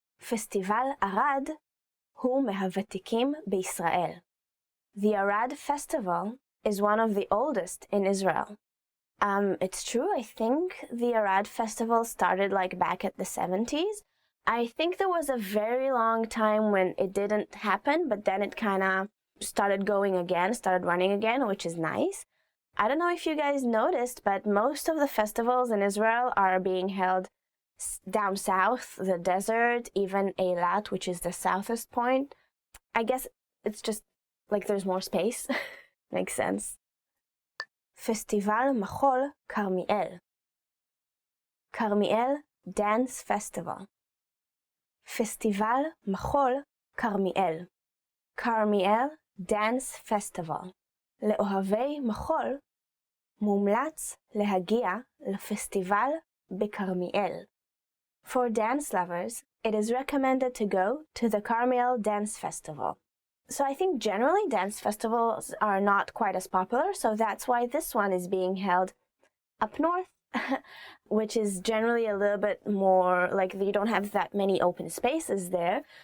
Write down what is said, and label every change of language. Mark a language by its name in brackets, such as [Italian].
[Hebrew] פסטיבל ערד הוא מהוותיקים בישראל. [English] The Arad Festival is one of the oldest in Israel. It's true, I think the Arad Festival started like back at the 70s. I think there was a very long time when it didn't happen, but then it kind of started running again, which is nice. I don't know if you guys noticed, but most of the festivals in Israel are being held down south, the desert, even Eilat, which is the southest point. I guess it's just like there's more space. Makes sense. Festival Machol Carmiel. Carmiel Dance Festival. Festival Machol Carmiel. Carmiel Dance Festival. [Hebrew] לאוהבי מחול מומלץ להגיע לפסטיבל בכרמיאל. [English] For dance lovers, it is recommended to go to the Carmiel Dance Festival. So I think generally dance festivals are not quite as popular, so that's why this one is being held up north, which is generally a little bit more, like you don't have that many open spaces there.